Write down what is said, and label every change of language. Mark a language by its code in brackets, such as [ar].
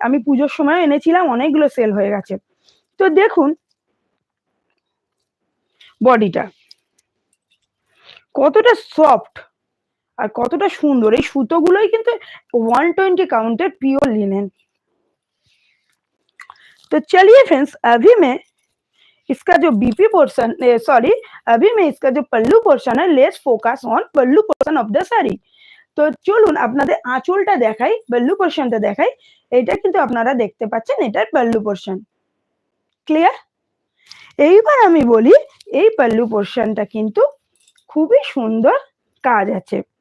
[bn] আমি পুজোর সময় এনেছিলাম, অনেকগুলো সেল হয়ে গেছে। তো দেখুন বডিটা কতটা সফট আর কতটা সুন্দর, এই সুতোগুলোই কিন্তু 120 কাউন্টের পিওর লিনেন। [hi] तो चलिए फ्रेंड्स अभी मैं इसका जो बीपी पोर्शन सॉरी अभी मैं इसका जो पल्लू पोर्शन है, [en] Let's focus on pallu portion of the sari. [bn] তো চলুন আপনাদের আঁচলটা দেখাই, পল্লু পোর্শনটা দেখাই। এটা কিন্তু আপনারা দেখতে পাচ্ছেন এটার পল্লু পোর্শন, ক্লিয়ার। এইবার আমি বলি এই পল্লু পোর্শনটা কিন্তু খুবই সুন্দর কাজ আছে।